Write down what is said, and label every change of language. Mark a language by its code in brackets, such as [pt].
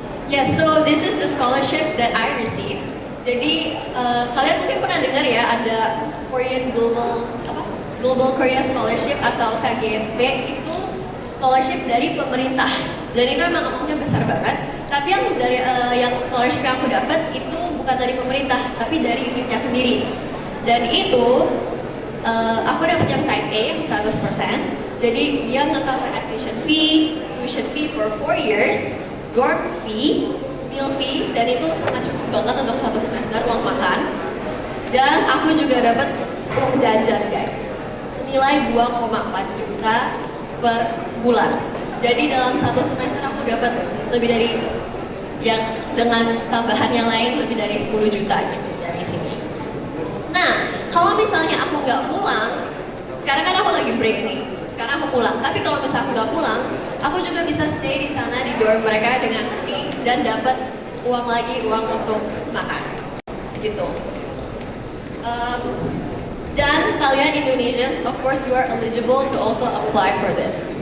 [en] Yes, so this is the scholarship that I received. [id] Jadi kalian mungkin pernah dengar ya ada Korean Global Korea Scholarship atau KGSB, itu scholarship dari pemerintah. Dan itu emang amountnya besar banget. Tapi yang dari yang scholarship yang aku dapat itu bukan dari pemerintah, tapi dari unitnya sendiri. Dan itu aku dapat yang type A yang 100%. Jadi dia nge-cover [en] tuition fee for 4 years. [id] Dorm fee, meal fee, dan itu sangat cukup banget untuk 1 semester uang makan. Dan aku juga dapat uang jajan guys, senilai 2,4 juta per bulan. Jadi dalam 1 semester aku dapat lebih dari, yang dengan tambahan yang lain lebih dari 10 juta gitu dari sini. Nah, kalau misalnya aku nggak pulang, sekarang kan aku lagi break nih. Sekarang aku pulang, tapi kalau misalnya aku nggak pulang, aku juga bisa stay di sana di dorm mereka dengan free dan dapat uang untuk makan, gitu. Dan kalian [en] Indonesians, of course you are eligible to also apply for this.